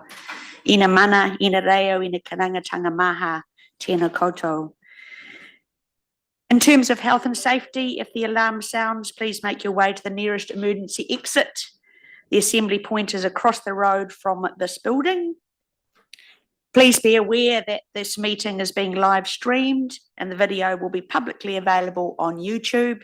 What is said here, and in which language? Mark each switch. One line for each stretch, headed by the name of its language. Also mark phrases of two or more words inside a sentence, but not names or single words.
Māori: Ina mana, ina reo, ina karangatanga maha, tēnā koutou.
English: In terms of health and safety, if the alarm sounds, please make your way to the nearest emergency exit. The assembly point is across the road from this building. Please be aware that this meeting is being live streamed and the video will be publicly available on YouTube.